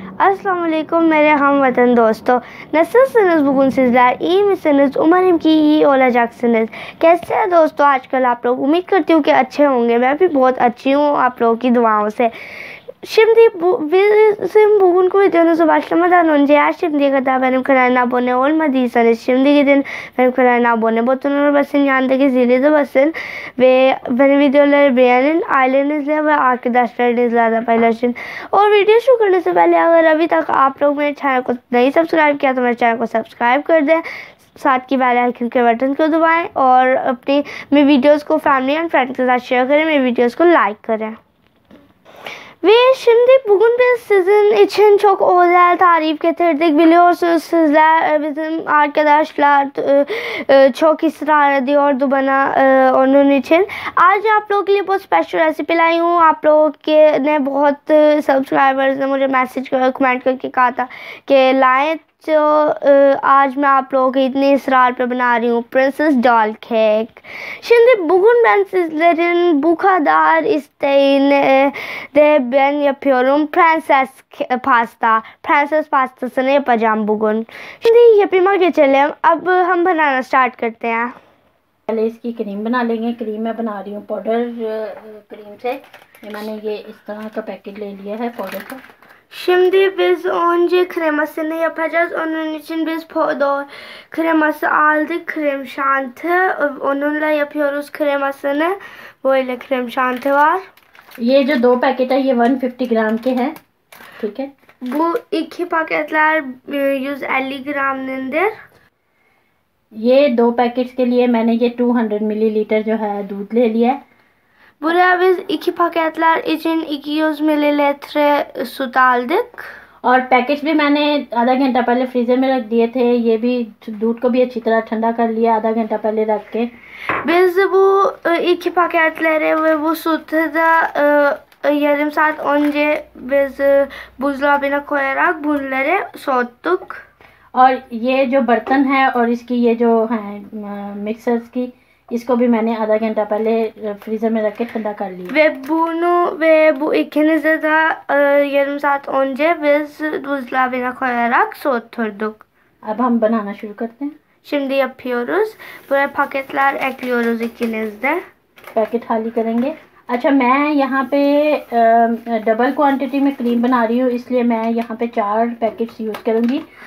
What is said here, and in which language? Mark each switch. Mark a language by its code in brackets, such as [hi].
[hi] Assalamu alaikum मेरे हम वतन दोस्तों। [tr] Nasılsınız bugün sizler? İyi misiniz? Umarım ki iyi olacaksınız। [hi] कैसे हैं दोस्तों आजकल आप लोग? उम्मीद करती हूँ कि अच्छे होंगे। मैं भी बहुत अच्छी हूँ आप लोगों की दुआओं से। [tr] Şimdi bizim bugünkü videomuzu başlamadan önce eğer şimdiye kadar benim kanalıma abone olmadıysanız şimdi gidin benim kanalıma abone butonuna basın, yanındaki zili de basın ve benim videoları beğenin, ailenizle ve arkadaşlarınızla da paylaşın। [hi] और video शुरू करने से पहले अगर अभी तक आप लोग मेरे चैनल को नहीं सब्सक्राइब किया तो मेरे चैनल को सब्सक्राइब कर दें, साथ की बेल आइकन के बटन को दबाएं और अपनी मेरे वीडियोस को फैमिली एंड फ्रेंड्स के साथ शेयर करें, मेरे वीडियोस को लाइक करें। [tr] Ve şimdi bugün biz sizin için çok özel tarif getirdik. Biliyorsunuz sizler bizim arkadaşlar çok ısrar ediyordu bana onun için. [hi] आज आप लोगों के लिए बहुत स्पेशल रेसिपी लाई हूँ। आप लोगों के ने बहुत सब्सक्राइबर्स ने मुझे मैसेज कमेंट करके कहा था कि लाएं, तो आज मैं आप लोगों के इतने इसरार पे बना रही हूँ princess doll cake. [tr] Şimdi bugün ben sizlerin bu kadar isteğine de ben yapıyorum prenses pasta. Prenses pastasını yapacağım bugün. Şimdi yapıma geçelim. [hi] अब हम बनाना स्टार्ट करते हैं। पहले इसकी क्रीम बना लेंगे। क्रीम मैं बना रही हूँ पाउडर क्रीम से। मैंने ये इस तरह का पैकेट ले लिया है पाउडर का। [tr] Şimdi biz önce kremasını yapacağız. Onun için biz pudra kreması aldık. Krem şanti. Onunla yapıyoruz kremasını. Böyle krem şanti var. [hi] ये जो दो पैकेट है ये 150 ग्राम के हैं, ठीक है। [tr] Bu iki paketler 150 gramındır. [hi] ये दो पैकेट्स के लिए मैंने ये 200 मिलीलीटर जो है दूध ले लिया है। [tr] Buraya biz iki paketler için 200 mililitre süt aldık. [hi] और पैकेट्स भी मैंने आधा घंटा पहले फ्रीज़र में रख दिए थे। ये भी दूध को भी अच्छी तरह ठंडा कर लिया आधा घंटा पहले रख के। [tr] Biz bu iki paketleri ve bu sütü de yarım saat önce biz buzdolabına koyarak bunları soğuttuk. [hi] और ये जो बर्तन है और इसकी ये जो है मिक्सर्स की, इसको भी मैंने आधा घंटा पहले फ्रीज़र में रख के ठंडा कर लिया। [tr] ve bu ikinizi de yarım saat önce biz buzdolabına koyarak soğuturduk. [hi] अब हम बनाना शुरू करते हैं। [tr] Şimdi yapıyoruz. Buraya paketler ekliyoruz ikiniz de. [hi] Packet खाली करेंगे। अच्छा, मैं यहाँ पे डबल क्वांटिटी में क्रीम बना रही हूँ, इसलिए मैं यहाँ पे 4 पैकेट्स यूज़ करूँगी।